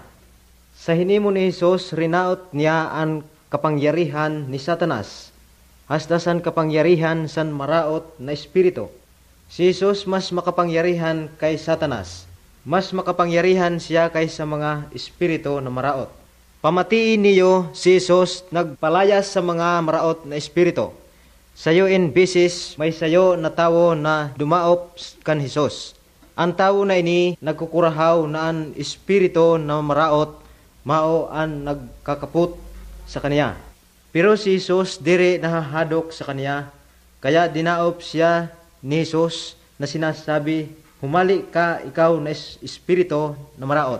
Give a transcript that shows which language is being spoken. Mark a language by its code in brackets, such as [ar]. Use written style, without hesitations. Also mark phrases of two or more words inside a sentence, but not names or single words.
[bik] Sa hinimo ni Jesus, rinaot niya ang kapangyarihan ni Satanas, hastasan kapangyarihan san maraot na espiritu. Si Jesus mas makapangyarihan kay Satanas. Mas makapangyarihan siya kaysa mga espiritu na maraot. Pamatiin niyo si Jesus nagpalayas sa mga maraot na espiritu. Sayo in bisis may sayo na tawo na dumaop kan Jesus. Ang tawo na ini nagkukurahaw na ang espiritu na maraot mao ang nagkakaput sa kanya. Pero si Jesus diri nahahadok sa kanya, kaya dinaop siya ni Jesus na sinasabi, humali ka ikaw na espiritu na maraot.